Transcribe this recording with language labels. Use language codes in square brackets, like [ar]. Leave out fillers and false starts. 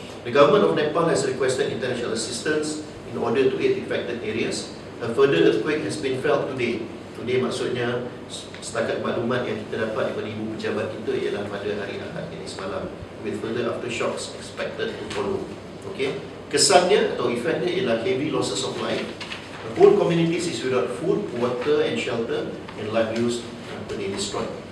[en] The government of Nepal has requested international assistance in order to aid affected areas. A further earthquake has been felt today. [ms] Today maksudnya setakat maklumat yang kita dapat daripada ibu pejabat kita ialah pada hari Ahad ini semalam, [en] with further aftershocks expected to follow. Okay, [ms] kesannya atau efeknya ialah [en] heavy losses of life. The whole communities is without food, water and shelter, and livelihoods destroyed.